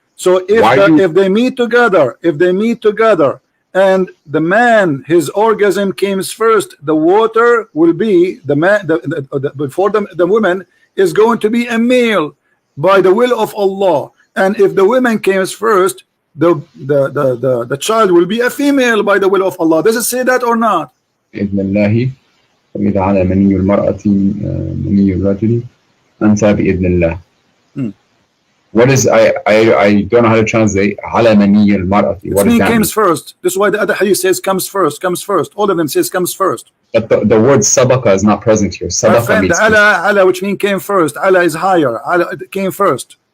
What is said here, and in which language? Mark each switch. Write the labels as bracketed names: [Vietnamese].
[English] So if they meet together, and the man his orgasm comes first, the water will be the man before the woman is going to be a male by the will of Allah, and if the woman comes first, the child will be a female by the will of Allah. Does it say that or not? [Arabic] بإذن الله وإذا على مني المرأة مني الرجل أنثى بإذن الله. [English] What is I don't know how to translate [Arabic] على مني المرأة. [English] What does that mean? Comes first. This is why the other hadith says comes first. All of them says comes first. But the word sabaqa is not present here. Sabaqa means ala, which means came first. Ala is higher. Ala came first.